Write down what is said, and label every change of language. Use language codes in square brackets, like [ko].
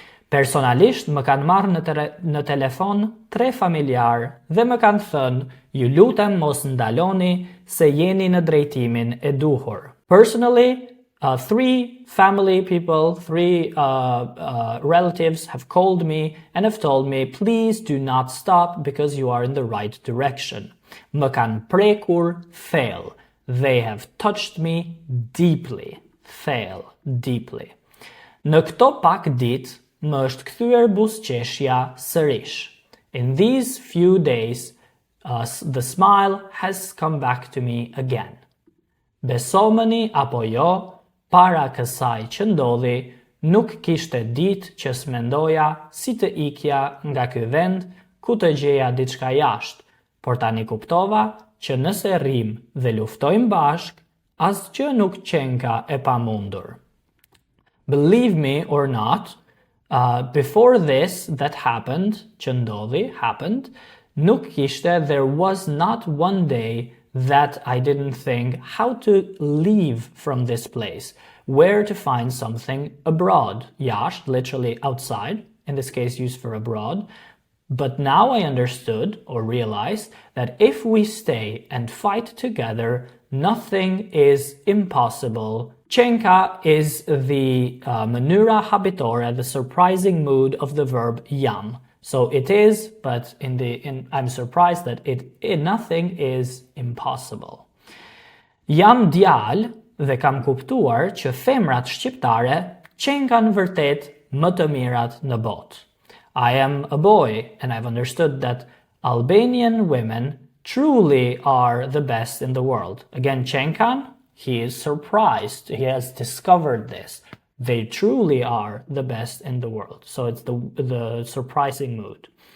[sq] Personalisht më kanë marrë në telefon 3 familjar dhe më kanë thënë, ju lutem mos ndaloni se jeni në drejtimin e duhur. [en] Personally, 3 family people, 3 relatives have called me and have told me, please do not stop because you are in the right direction. [sq] Më kanë prekur thellë. [en] They have touched me deeply. Thellë, deeply. [sq] Në këto pak ditë, më është kthyer buzëqeshja sërish. [en] In these few days, the smile has come back to me again. [sq] Besomeni apo jo, para kësaj që ndodhi, nuk kishte ditë që s'mendoja si të ikja nga ky vend ku të gjeja diçka jashtë, por tani kuptova që nëse rrim dhe luftojmë bashk, asgjë nuk qenka e pamundur. [en] Believe me or not, before this that happened, [sq] që ndodhi, [en] happened, [sq] nuk kishte, [en] there was not one day that I didn't think how to leave from this place, where to find something abroad. Jashtë, literally outside, in this case used for abroad, But now I understood or realized that if we stay and fight together, nothing is impossible. Qenka is the manura habitore, the surprising mood of the verb jam. So it is, but I'm surprised that nothing is impossible. [sq] Jam djal dhe kam kuptuar që femrat shqiptare qenkan vërtet më të mirat në botë. [en] I am a boy and I've understood that Albanian women truly are the best in the world. Again, qenkan, he is surprised. He has discovered this. They truly are the best in the world. So it's the surprising mood.